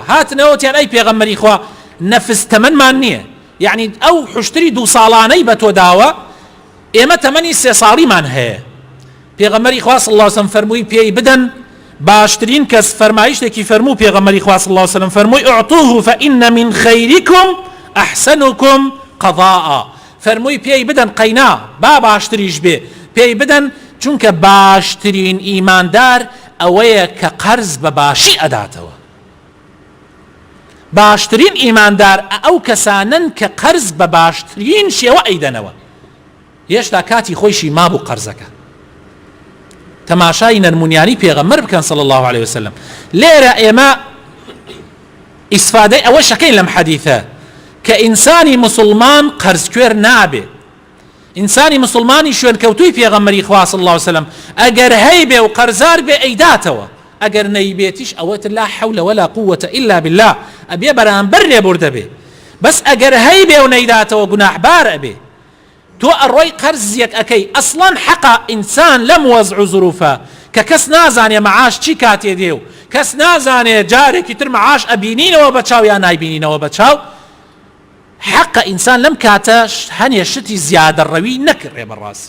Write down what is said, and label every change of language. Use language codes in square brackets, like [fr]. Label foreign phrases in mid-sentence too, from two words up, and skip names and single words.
[ckb] هاتنەوەتیان ئەی پێغەمبەری خوا نەفس تەمەنمان نییە. یعنی ئەو حوشتری 2 ساڵانەی بە تۆ داوە ئێمە تەمەنی 3 ساڵیمان هەیە. پێغەمبەری خوا [ar] صلی الله علیه وسلم [ckb] فەرمووی پێی بدەن باشترین کەس فەرمایشتێکی فەرموو پێغەمبەری خوا [ar] صلی الله علیه وسلم [ckb] فەرمووی [ar] اعطوه فإن من خيركم أحسنكم قضاء. [ckb] فەرمووی پێی بدەن قەینا با باشتریش بێ پێی بدەن چونکە باشترین ئیماندار ئەوەیە کە قەرز بە باشی ئەداتەوە. باشترین ئیماندار ئەو کەسانن کە قەرز بە باشترین شێوە ئەیدەنەوە. هێشتا کاتی خۆیشی مابوو قەرزەکە. تەماشای نەرمونیانی پێغەمبەر بکەن [ar] صلی الله عليه وسلم. [ckb] لێرە ئێمە ئیسفادەی ئەوە شەکەین لەم حەدیثە کە ئینسانی مسلمان قەرزکوێر نابێ. ئینسانی مسلمانی شوێنکەوتووی پێغەمبەری خوا [ar] صلی الله عليه وسلم [ckb] ئەگەر هەی بێ و قەرزار بێ ئەیداتەوە ئەگەر نەیبێتیش ئەوەت [ar] لا حول ولا قوة إلا بالله [ckb] ئەبێ بەرامبەر لێبوردە بێ. بەس ئەگەر هەی بێ و نەیداتەوە گوناحبار ئەبێ. تۆ ئەڕۆی قەرزیەک ئەەکەی ئەسڵەن حەقا ئینسان لەم وەزع و زروفە کە کەس نازانێ مەعاش چی کاتێ دێ و کەس نازانێ جارێکی تر مەعاش ئەبینینەوە بە چاو یان نایبینینەوە بە چاو حەقە ئینسان لەم کاتە هەنێ شتی زیادەڕەوی نەکڕێ بەڕاستی.